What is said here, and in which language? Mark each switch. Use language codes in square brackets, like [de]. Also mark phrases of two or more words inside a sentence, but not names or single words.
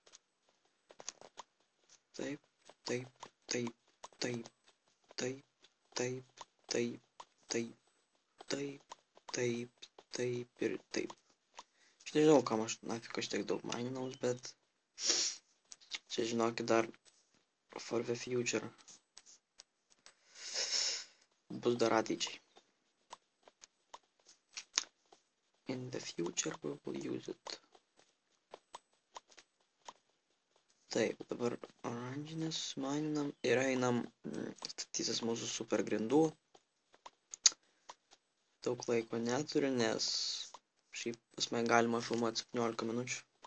[lt] Taip. Ir taip. Aš nežinau, kam aš nafik aš tiek daug mininaus, bet čia žinokit dar [en] for the future. [lt] Bus dar ateičiai. [en] In the future we will use it. [lt] Taip, dabar oranžinės maninam ir einam statysis mūsų super grindų. Daug laiko neturiu, nes šiaip pas mane galima filmuoti 17 minučių.